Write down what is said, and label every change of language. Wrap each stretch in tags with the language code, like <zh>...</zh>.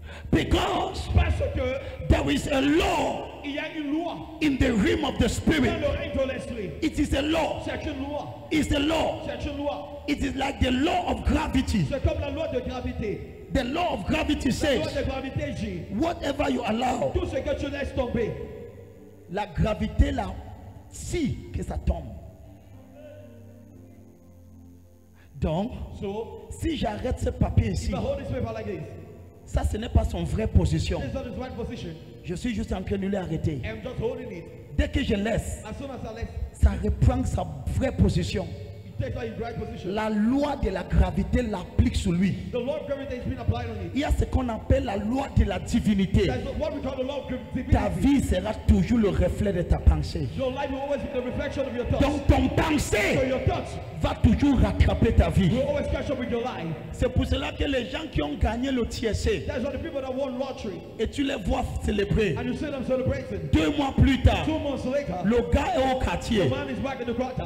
<en>Because</en> <fr>Parce que</fr> <en>there is a law</en> <fr>il y a une loi</fr> <en>in the realm of the</en> <fr>dans</fr> <en>spirit.</en> <fr>le règne de l'esprit.</fr> <en>It is a law.</en> <fr>C'est une loi.</fr> <en>It's the law.</en> <fr>C'est une loi.</fr> <en>It is like the law of gravity.</en> <fr>C'est comme la loi de gravité.</fr> <en>The law of gravity</en> <fr>La loi</fr> <en>says,</en> <fr>de gravité dit,</fr> <en>whatever you allow,</en> <fr>tout ce que tu laisses tomber, la gravité là, si que ça tombe. Donc,</fr> <en>so</en> <fr>si j'arrête ce papier ici,</fr> <en>if I hold this paper like this,</en> <fr>ça ce n'est pas son vraie position.</fr> <en>this is not his right position.</en> <fr>Je suis juste en train de l'arrêter.</fr> <en>I'm just holding it.</en> <fr>Dès que je laisse,</fr> <en>As soon as I let,</en> <fr>ça reprend sa vraie position.</fr> <en>it takes out his right position.</en> <fr>La loi de la gravité l'applique sur lui.</fr> <en>The law of gravity has been applied on it.</en> <fr>Il y a ce qu'on appelle la loi de la divinité.</fr> <en>That's what we call the law of</en> <fr>Ta</fr> <en>divinity.</en> <fr>vie sera toujours le reflet de ta pensée.</fr> <en>Your life will always be the reflection of your thoughts.</en> <fr>Donc ton</fr> <en>So</en> <fr>pensée</fr> <en>your thoughts</en> <fr>va toujours rattraper ta vie.</fr> <en>will always catch up with your life.</en> <fr>C'est pour cela que les gens qui ont gagné le TSC</fr> <en>That's why the people that won lottery</en> <fr>et tu les vois célébrer,</fr> <en>and you see them celebrating,</en> <fr>2 mois plus tard,</fr> <en>2 months later,</en> <fr>le gars est au</fr> <en>the</en> <fr>quartier.</fr> <en>man is back in the quarter.</en>